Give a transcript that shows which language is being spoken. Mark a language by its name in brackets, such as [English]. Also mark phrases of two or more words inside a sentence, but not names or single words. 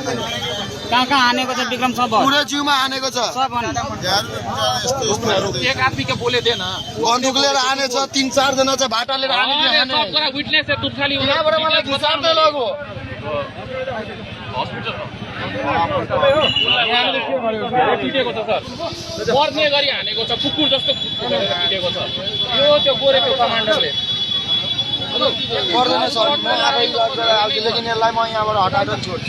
[Nepali] कहाँ हानेको छ विक्रम सब पुरै जिउमा हानेको छ। [Hindi] एक आदमी के बोले थे ना [Nepali] बन्दुक लिएर हानेछ, 3-4 जना चाहिँ भाटा लिएर हानेको हाने। [Hindi] सब कुरा विटनेस है तुम खाली [Nepali] यहाँबाट मलाई घिसार्दै लग्यो। हस्पिटल पिटेको छ सर, मर्ने गरी हानेको छ, कुकुर जस्तो पिटेको छ यो त्यो गोरेको कमान्डरले। पर्दैन सर, म आफै हाल्छु, लेकिन यसलाई म यहाँबाट हटाएर छोड्छु।